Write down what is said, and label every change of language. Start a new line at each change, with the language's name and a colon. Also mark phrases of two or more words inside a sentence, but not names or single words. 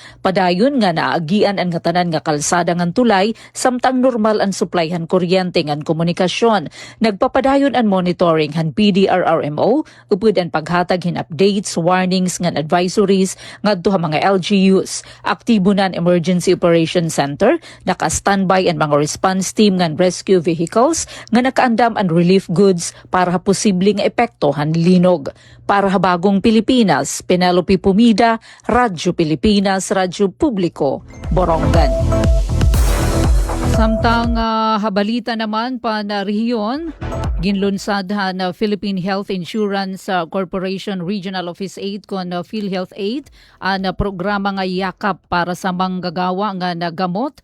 Waray: Padayon nga naagian ang nga tanan nga kalsada ngan tulay samtang normal ang supply han kuryente ngan komunikasyon. Nagpapadayon ang monitoring han PDRRMO upod ang paghatag hin
English: updates, warnings
Waray: ngan advisories ngadto ha mga LGUs. Aktibo nan Emergency Operations Center, naka-standby ang mga
English: response team
Waray: ngan
English: rescue vehicles
Waray: nga nakaandam ang
English: relief goods
Waray: para ha posibleng epekto han linog. Para ha Bagong Pilipinas, Penelope Pumida, Radyo Pilipinas, Radyo Publiko, Borongan. Samtang habalita naman pa na rehiyon, ginlunsad na Philippine Health Insurance Corporation Regional Office 8 kon PhilHealth 8 na programa nga yakap para sa manggagawa nga nagamot.